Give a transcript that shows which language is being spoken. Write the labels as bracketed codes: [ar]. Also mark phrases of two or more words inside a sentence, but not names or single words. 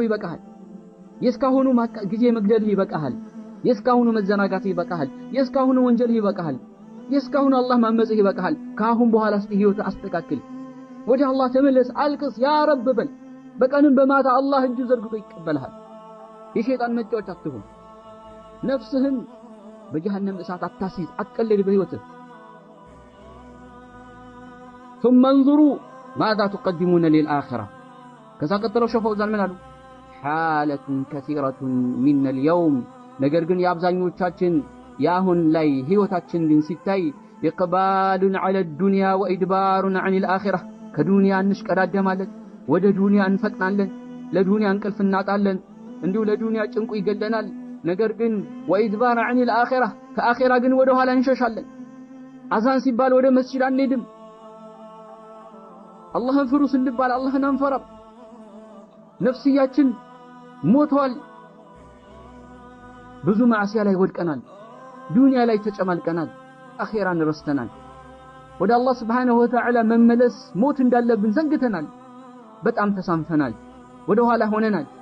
[am] ይበቃሃል። የእስካሁኑ ጊዜ መግደልህ ይበቃሃል። የእስካሁኑ መዘናጋትህ ይበቃሃል። የእስካሁኑ ወንጀልህ ይበቃሃል። የእስካሁኑ አላህ ማመጽህ ይበቃሃል። ከአሁን በኋላ እስቲ ህይወት አስተካክል፣ ወደ አላህ ተመለስ፣ አልቅስ፣ [ar] يا رب [am] በል። በቀንም በማታ አላህ እጁ ዘርግቶ ይቀበልሃል። የሸይጣን መጫወቻ አትሁን። ነፍስህን በጀሃነም እሳት አታሲዝ፣ አትቀልድ በህይወትህ። [ar] ثم انظروا ماذا تقدمون للآخرة። [am] ከዛ ቀጥለው ሸፈው ዛል ምን አሉ? [ar] حالة كثيرة من اليوم። [am] ነገር ግን የአብዛኞቻችን የአሁን ላይ ህይወታችን ግን ሲታይ [ar] إقبال على الدنيا وإدبار عن الآخرة። [am] ከዱንያ እንሽቀዳደማለን፣ ወደ ዱንያ እንፈጥናለን፣ ለዱንያ እንቅልፍ እናጣለን፣ እንዲሁ ለዱንያ ጭንቁ ይገለናል። ነገር ግን [ar] وإدبار عن الآخرة [am] ከአኺራ ግን ወደ ኋላ እንሸሻለን። አዛን ሲባል ወደ መስጂድ አንሄድም። አላህን ፍሩ ስንባል አላህን አንፈራም። ነፍስያችን ሞቷል። ብዙ ማዕሲያ ላይ ወድቀናል። ዱንያ ላይ ተጨማልቀናል። አኺራን ረስተናል። ወደ አላህ [ar] سبحانه وتعالى [am] መመለስ ሞት እንዳለብን ዘንግተናል። በጣም ተሳንፈናል። ወደ ኋላ ሆነናል።